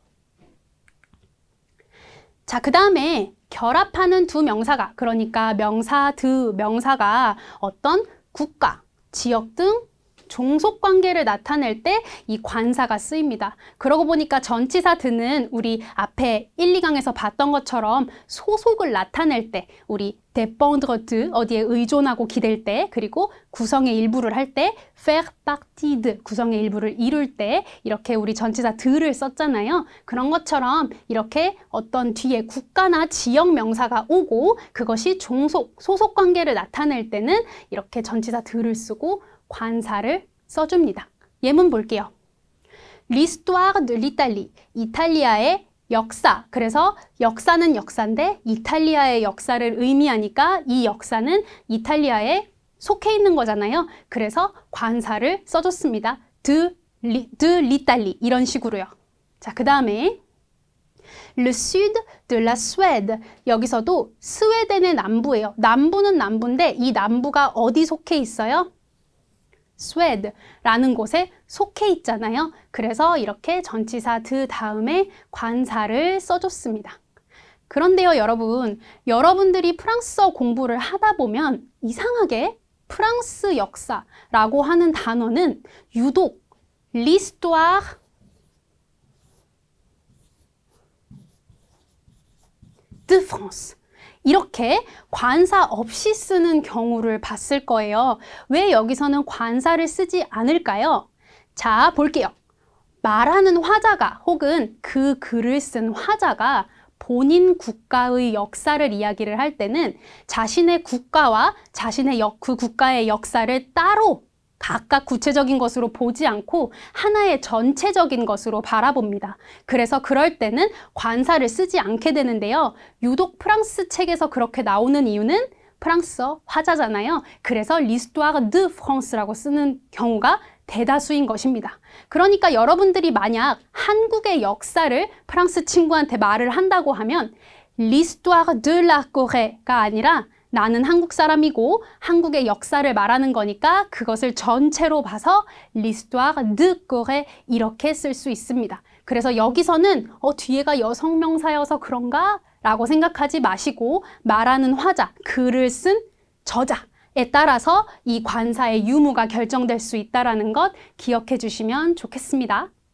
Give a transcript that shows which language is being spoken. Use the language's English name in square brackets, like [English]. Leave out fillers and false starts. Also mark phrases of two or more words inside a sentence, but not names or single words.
[Korean] 자, 그 다음에 결합하는 두 명사가, 그러니까 명사, 드, 명사가 어떤 국가, 지역 등 종속관계를 나타낼 때 이 관사가 쓰입니다. 그러고 보니까 전치사 드는 우리 앞에 1, 2강에서 봤던 것처럼 소속을 나타낼 때 우리 [French] dépendre de [Korean] 어디에 의존하고 기댈 때 그리고 구성의 일부를 할 때 [French] faire partie de [Korean] 구성의 일부를 이룰 때 이렇게 우리 전치사 드를 썼잖아요. 그런 것처럼 이렇게 어떤 뒤에 국가나 지역 명사가 오고 그것이 소속 관계를 나타낼 때는 이렇게 전치사 드를 쓰고 관사를 써줍니다. 예문 볼게요. [French] L'histoire de l'Italie. [Korean] 이탈리아의 역사. 그래서 역사는 역사인데 이탈리아의 역사를 의미하니까 이 역사는 이탈리아에 속해 있는 거잖아요. 그래서 관사를 써줬습니다. [French] de de l'Italie [Korean] 이런 식으로요. 자, 그 다음에 [French] Le sud de la Suède. [Korean] 여기서도 스웨덴의 남부예요. 남부는 남부인데 이 남부가 어디 속해 있어요? 스웨드라는 곳에 속해 있잖아요. 그래서 이렇게 전치사 드 다음에 관사를 써줬습니다. 그런데요, 여러분들이 프랑스어 공부를 하다 보면 이상하게 프랑스 역사라고 하는 단어는 유독 [French] l'histoire de France [Korean] 이렇게 관사 없이 쓰는 경우를 봤을 거예요. 왜 여기서는 관사를 쓰지 않을까요? 자, 볼게요. 말하는 화자가 혹은 그 글을 쓴 화자가 본인 국가의 역사를 이야기를 할 때는 자신의 국가와 그 국가의 역사를 따로 각각 구체적인 것으로 보지 않고 하나의 전체적인 것으로 바라봅니다. 그래서 그럴 때는 관사를 쓰지 않게 되는데요. 유독 프랑스 책에서 그렇게 나오는 이유는 프랑스어 화자잖아요. 그래서 [French] l'histoire de France [Korean] 라고 쓰는 경우가 대다수인 것입니다. 그러니까 여러분들이 만약 한국의 역사를 프랑스 친구한테 말을 한다고 하면 [French] l'histoire de la Corée [Korean] 가 아니라 나는 한국 사람이고 한국의 역사를 말하는 거니까 그것을 전체로 봐서 [French] l'histoire de Corée [Korean] 이렇게 쓸 수 있습니다. 그래서 여기서는 뒤에가 여성 명사여서 그런가? 라고 생각하지 마시고 말하는 화자, 글을 쓴 저자에 따라서 이 관사의 유무가 결정될 수 있다는 것 기억해 주시면 좋겠습니다.